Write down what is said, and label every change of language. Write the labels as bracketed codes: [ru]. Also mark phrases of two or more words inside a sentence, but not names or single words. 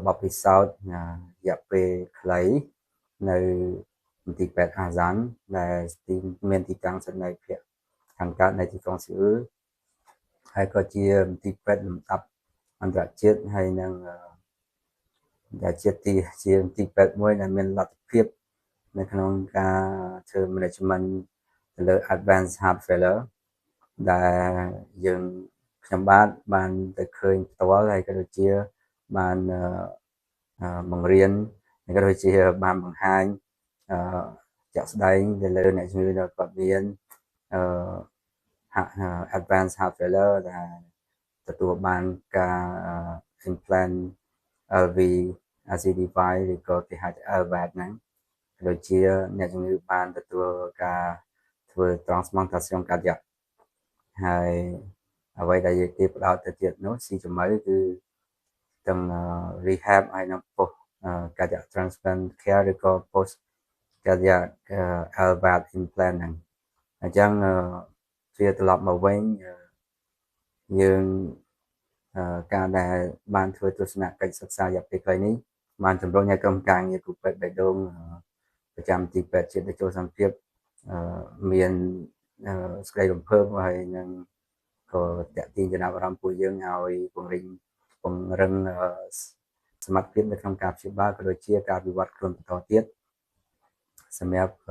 [km] បទពិសោធន៍រយៈពេលខ្លីនៅមន្ទីរពេទ្យអាសានដែលមានទីតាំងស្ថិតនៅភាគខាង កើតនៃទីក្រុងសេអ៊ូលហើយក៏ជាមន្ទីរពេទ្យលំដាប់អន្តរជាតិហើយនឹងដែលជាមន្ទីរពេទ្យមួយដែលមានលទ្ធភាពនៅក្នុងការធ្វើ management ទៅលើ [en] advanced heart failure [km] ដែលខ្ញុំបាទបានទៅឃើញផ្ទាល់ហើយក៏ដូចជាបានបង្រៀនហើយក៏ដូចជាបានបង្ហាញជាក់ស្ដែងទៅលើអ្នកជំងឺដែលគាត់មាន [en] advanced heart failure [km] ដែលទទួលបានការ [en] implant LV RCD5 [km] ឬក៏គេហៅថា LVAD ហ្នឹងដូចជាអ្នកជំងឺបានទទួលការធ្វើ [en] transplantation cardiac [km] ហើយអ្វីដែល យើងគេផ្ដោតទៅទៀតនោះស៊ីជំរឿគឺទាំង rehab ហើយនិង [en] post cardiac transplant care [km] ឬក៏ [en] post cardiac LVAD implant [km] ហ្នឹង អញ្ចឹងជាត្រឡប់មកវិញយើងការដែលបានធ្វើទស្សនកិច្ចសិក្សារយៈពេលខ្លីនេះបានជំរុញឲ្យក្រុមការងារគ្រូពេទ្យបេះដូងប្រចាំទីពេទ្យជាតិតេជោសង្ឃភាពមានសេចក្តីរំភើបហើយនឹងក៏តាក់ទាញចំណាប់អារម្មណ៍ពួកយើងឲ្យពង្រឹងសមត្ថភាពនៅក្នុងការព្យាបាលក៏ដូចជាការវិវត្តខ្លួនបន្តទៀតសម្រាប់